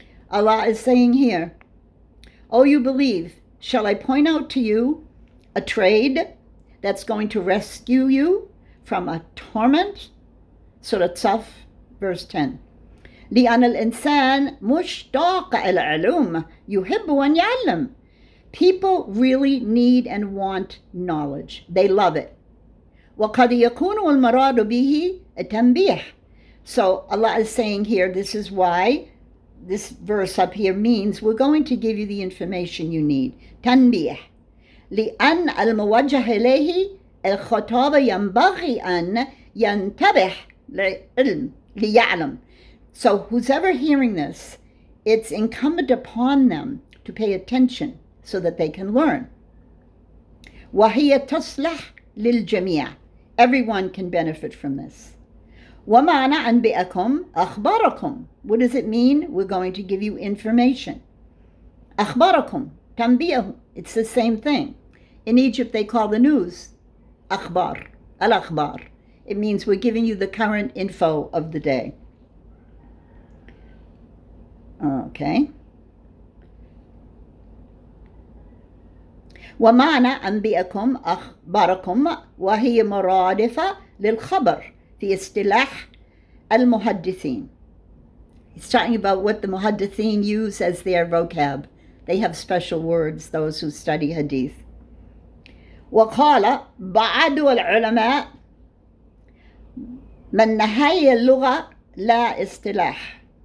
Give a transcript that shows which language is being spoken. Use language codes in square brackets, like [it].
[en] Allah is saying here, oh, you believe, shall I point out to you a trade that's going to rescue you from a torment? Surah Saf, verse 10. [ar] لأن الإنسان مشتاق إلى العلوم يحب أن يعلم. [en] People really need and want knowledge. They love it. [ar] وقد يكون المراد به التنبيه. [en] So Allah is saying here, this is why this verse up here means we're going to give you the information you need. [ar] تنبيه. لأن الموجه إليه الخطاب ينبغي أن ينتبه ليعلم. [en] So who's ever hearing this, it's incumbent upon them to pay attention so that they can learn. [ar] وهي تصلح للجميع. [en] Everyone can benefit from this. [ar] ومعنى أنبئكم أخباركم. [en] What does it mean? We're going to give you information. [ar] أخباركم تنبيه. [en] It's the same thing. In Egypt they call the news أخبار. [ar] الأخبار. [en] It means we're giving you the current info of the day. Okay. [ar] ومعنى أنبئكم أخباركم وهي مرادفة للخبر في اصطلاح المحدثين. [en] He's talking about what the muhaddithin use as their vocab. They have special words, those who study hadith. [ar] وقال بعض العلماء من نهاية اللغة لا اصطلاح.